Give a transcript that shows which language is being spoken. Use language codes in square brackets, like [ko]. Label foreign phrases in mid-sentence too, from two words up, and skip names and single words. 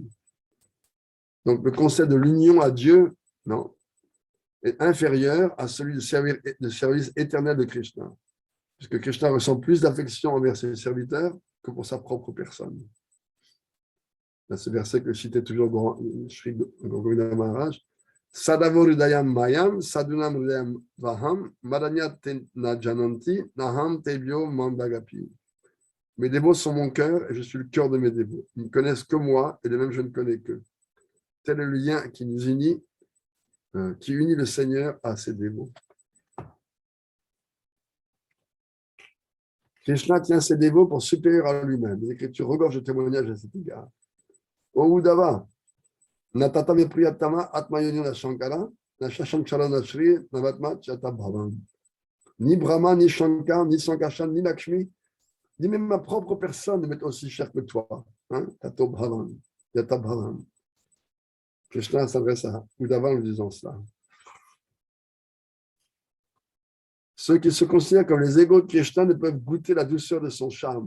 [fr] Donc, le concept de l'union à Dieu, non, est inférieur à celui de service éternel de Krishna, puisque Krishna ressent plus d'affection envers ses serviteurs que pour sa propre personne. Là, ce verset que citait toujours Sri Govinda Maharaj, [sa] साधवो हृदयम् मयम् साधूनाम् हृदयम् वहम् मदन्य तेन जानन्ति नाहम् तेभ्यो मनागपि. [fr] Mes dévots sont mon cœur et je suis le cœur de mes dévots. Ils ne connaissent que moi et de même je ne connais qu'eux. Tel est le lien qui nous unit, qui unit le Seigneur à ses dévots. Krishna tient ses dévots pour supérieur à lui-même. Les Écritures regorgent de témoignages à cet égard. [sa] ओ उद्धव नतत प्रियतम आत्मयोनि न शङ्कर न शशाङ्कर न श्री नवात्म चत भवान्. [fr] Ni Brahma, ni Shankar, ni Sankarshan, ni Lakshmi, ni même ma propre personne ne m'est aussi chère que toi. [sa] ततो भवान् यत भवान्. [fr] Krishna s'adresse à Uddhava en lui disant cela. Ceux qui se considèrent comme les égaux de Krishna ne peuvent goûter la douceur de son charme.